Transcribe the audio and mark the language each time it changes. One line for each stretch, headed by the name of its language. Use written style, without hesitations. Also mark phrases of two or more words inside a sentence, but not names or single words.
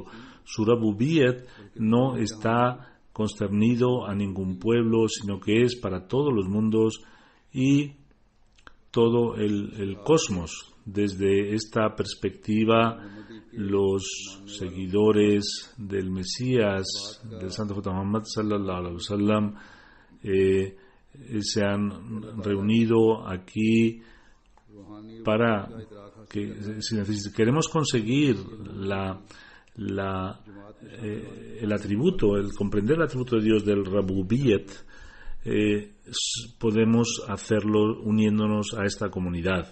Spanish: Su Rububiyyat no está concernido a ningún pueblo, sino que es para todos los mundos y todo el cosmos. Desde esta perspectiva, los seguidores del Mesías, del Santo Profeta Muhammad
Arabic: صلى الله عليه وسلم,
Spanish: se han reunido aquí para que, si queremos conseguir el atributo, el comprender el atributo de Dios del Rububiyyat, podemos hacerlo uniéndonos a esta comunidad.